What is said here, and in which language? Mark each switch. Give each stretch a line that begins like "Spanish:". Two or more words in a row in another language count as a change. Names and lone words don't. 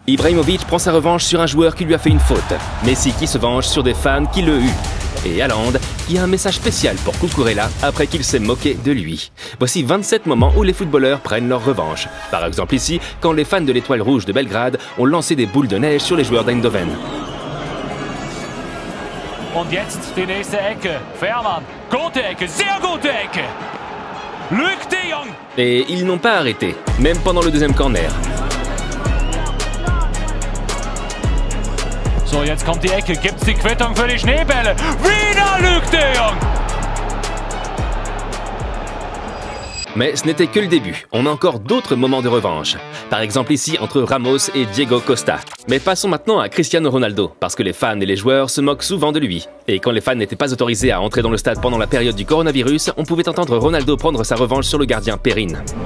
French: Ibrahimovic prend sa revanche sur un joueur qui lui a fait une faute. Messi qui se venge sur des fans qui le huent. Et Haaland qui a un message spécial pour Cucurella après qu'il s'est moqué de lui. Voici 27 moments où les footballeurs prennent leur revanche. Par exemple ici, quand les fans de l'Étoile Rouge de Belgrade ont lancé des boules de neige sur les joueurs d'Eindhoven.
German: Und jetzt die nächste Ecke. Fährmann. Gute Ecke, sehr gute Ecke. Luc de Jong.
French: Et ils n'ont pas arrêté, même pendant le deuxième corner.
German: So, jetzt kommt die Ecke. Gibt's die Quittung für die Schneebälle? Wieder Luc de Jong.
French: Mais ce n'était que le début, on a encore d'autres moments de revanche. Par exemple ici entre Ramos et Diego Costa. Mais passons maintenant à Cristiano Ronaldo, parce que les fans et les joueurs se moquent souvent de lui. Et quand les fans n'étaient pas autorisés à entrer dans le stade pendant la période du coronavirus, on pouvait entendre Ronaldo prendre sa revanche sur le gardien Perrin.